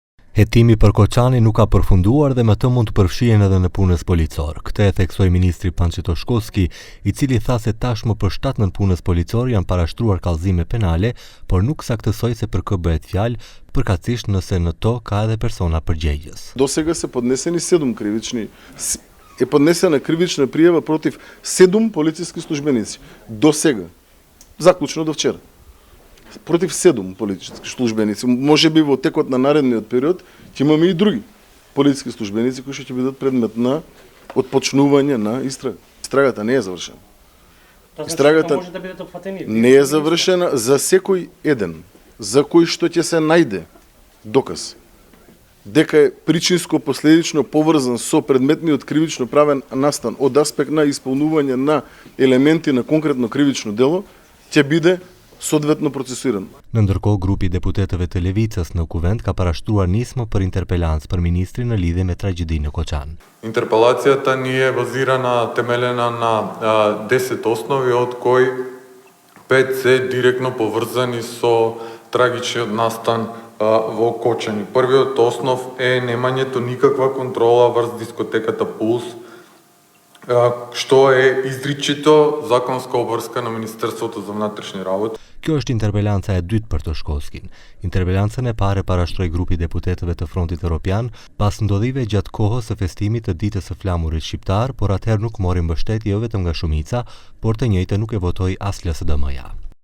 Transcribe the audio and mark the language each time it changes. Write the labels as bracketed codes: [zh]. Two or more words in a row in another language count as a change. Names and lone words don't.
[sq] Hetimi për Koçani nuk ka përfunduar dhe me të mund të përfshihen edhe në punës policor. Këtë e theksoi ministri Pançi Toshkovski, I cili tha se tashmë për shtatën punës policor janë parashtruar kallëzime penale, por nuk saktësoi se për kë bëhet fjalë, përkatësisht nëse në to ka edhe persona përgjegjës. [mk] До сега се поднесени 7 кривични е поднесена кривична пријава против 7 полициски службеници. До сега. Заклучно до вчера. Против 7 полициски службеници. Може би во текот на наредниот период ќе имаме и други полициски службеници кои ќе бидат предмет на отпочнување на истрага. Истрагата не е завршена. Истрагата може да бидат опфатени. Не е завршена за секој еден, за кој што ќе се најде доказ дека е причинско-последично поврзан со предметниот кривично правен настан од аспект на исполнување на елементи на конкретно кривично дело, ќе биде соодветно процесиран. [sq] Në ndërkohë, grupi i deputetëve të Levicës në Kuvend ka parashtruar nismë për interpelancë për ministrin në lidhje me tragjedinë në Koçan. [mk] Интерпелацијата ни е базирана, темелена на 10 основи, од кои 5 се директно поврзани со трагичниот настан во Кочани. Првиот основ е немањето никаква контрола врз дискотеката Пулс, што е изричито законска обврска на Министерството за внатрешни работи. [sq] Kjo është interpelanca e dytë për Toshkovskin. Interpelancën e parë parashtroi grupi i deputetëve të Frontit Evropian pas ndodhive gjatë kohës së festimit të ditës së flamurit shqiptar, por atëherë nuk mori mbështetje jo vetëm nga shumica, por të njëjtën nuk e votoi as LSDM-ja.